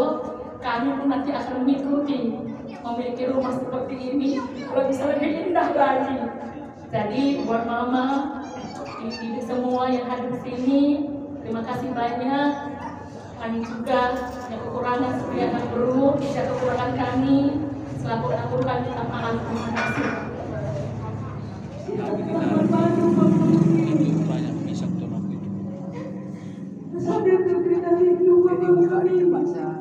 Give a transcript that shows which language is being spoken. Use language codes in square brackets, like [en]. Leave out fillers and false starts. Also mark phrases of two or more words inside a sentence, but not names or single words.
[id] Kami pun nanti akan mengikuti memiliki rumah seperti ini. Kalau bisa lebih indah lagi. Jadi buat Mama, ibu semua yang hadir di sini, terima kasih banyak. Kami juga yang kekurangan seperti anak beru, tidak kekurangan kami. Selaku anak beru kami minta maaf. Terima kasih. Banyak bisa tolong itu. Sampai berkata itu kami bahasa.